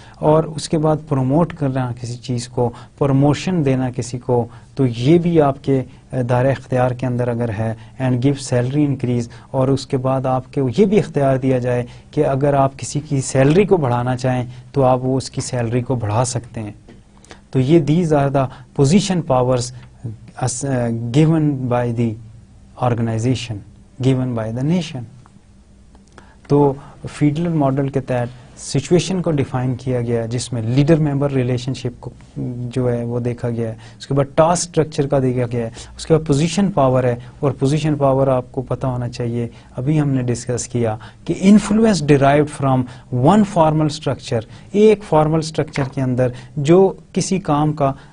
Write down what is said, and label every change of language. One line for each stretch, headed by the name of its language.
Urdu: اور اس کے بعد پروموٹ کرنا کسی چیز کو, پروموشن دینا کسی کو, تو یہ بھی آپ کے دائرہ اختیار کے اندر اگر ہے,
English: And give salary increase.
Urdu: اور اس کے بعد آپ کے یہ بھی اختیار دیا جائے کہ اگر آپ کسی کی سیلری کو بڑھانا چاہیں تو آپ وہ اس کی سیلری کو بڑھا سکتے ہیں. تو یہ
English: These are the position powers given by the organization, given by the nation.
Urdu: تو فیڈلر ماڈل کے تحت سچویشن کو ڈیفائن کیا گیا جس میں لیڈر ممبر ریلیشن شپ کو جو ہے وہ دیکھا گیا ہے, اس کے بعد ٹاسک اسٹرکچر کا دیکھا گیا ہے, اس کے بعد پوزیشن پاور ہے, اور پوزیشن پاور آپ کو پتا ہونا چاہیے, ابھی ہم نے ڈسکس کیا کہ
English: influence derived from one formal structure,
Urdu: ایک فارمل اسٹرکچر کے اندر جو کسی کام کا